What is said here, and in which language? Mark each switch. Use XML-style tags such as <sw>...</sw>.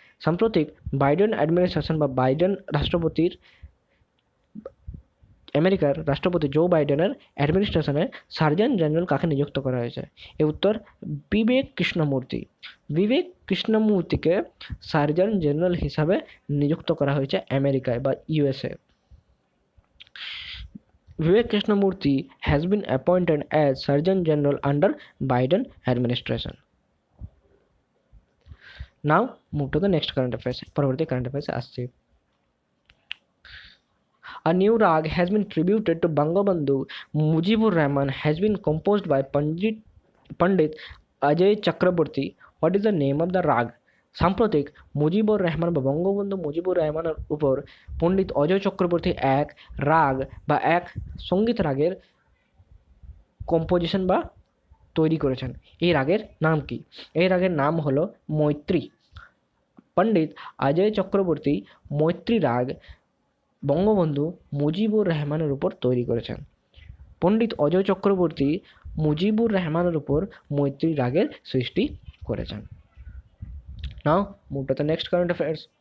<bn>সাম্প্রতিক Biden administration বা Biden রাষ্ট্রপতির আমেরিকার রাষ্ট্রপতি জো বাইডেনের অ্যাডমিনিস্ট্রেশনে সার্জন জেনারেল কাকে নিযুক্ত করা হয়েছে? এর উত্তর বিবেক কৃষ্ণমূর্তি। বিবেক কৃষ্ণমূর্তিকে সার্জন জেনারেল হিসাবে নিযুক্ত করা হয়েছে আমেরিকায় বা USA.</bn> <en>Vivek Krishnamurthy has been appointed as Surgeon General under Biden administration. Now move to the next current affairs.</en> <bn>পরবর্তী</bn> <en>current affairs</en> <bn>আসছে।</bn> <en>A new rag has been tributed to Bangabandhu Mujibur Rahman has been composed by Pandit Ajay Chakraborty. What is the name of the rag?</en> <bn>সাম্প্রতিক মুজিবুর রহমান বা বঙ্গবন্ধু মুজিবুর রহমানের উপর পণ্ডিত অজয় চক্রবর্তী এক রাগ বা এক সঙ্গীত রাগের কম্পোজিশন বা তৈরি করেছেন। এই রাগের নাম কি? এই রাগের নাম হলো মৈত্রী। পণ্ডিত অজয় চক্রবর্তী মৈত্রী রাগ বঙ্গবন্ধু মুজিবুর রহমানের উপর তৈরি করেছেন। পণ্ডিত অজয় চক্রবর্তী মুজিবুর রহমানের উপর মৈত্রী রাগের সৃষ্টি করেছেন।</bn> <en>Now move to the next current affairs.</en>